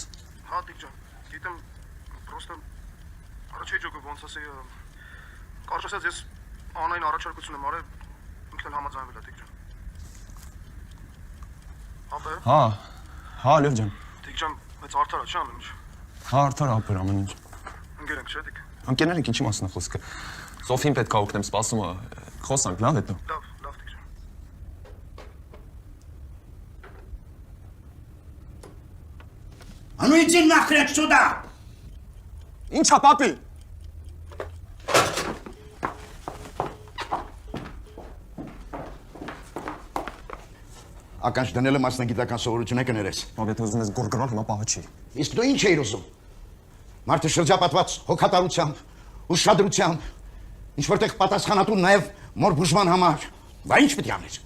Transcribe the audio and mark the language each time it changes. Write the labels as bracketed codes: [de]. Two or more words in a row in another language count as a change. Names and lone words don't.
[hy] Հա, Տիկ ջան, գիտեմ, պրոստը առաջի ջոկը ոնց ասի, կարճ ասած ես անային առաջարկություն եմ արել, ինքն էլ համաձայնվել է, Տիկ ջան։ Ապե։ Հա, հա, Լյով ջան։ Տիկ ջան, մեծ արդար է, չէ՞ ամեն ինչ։ Հա, արդար ապեր ամեն ինչ։ Ընկեր ենք, չէ՞ Տիկ։ Ընկերներ ենք, ինչի մասն է խոսքը։ Սոֆին պետք է օգնեմ, սպասում է։ Խոսանք, լավ հետո։ Լավ, լավ, Տիկ ջան։ [ru] А ну иди нахрен сюда! [hy] Ինչա, պապի։ Ականջ դնելը մասնագիտական սովորություն է կներես։ Ով եթե ուզում ես գորգրանալ, հիմա պահը չի։ Իսկ դու ինչ էիր ուզում։ Մարդը շրջապատված հոգատարությամբ, ուշադրությամբ, ինչ որտեղ պատասխանատու նաև մոր բուժման համար։ Բա ինչ պետք է անես։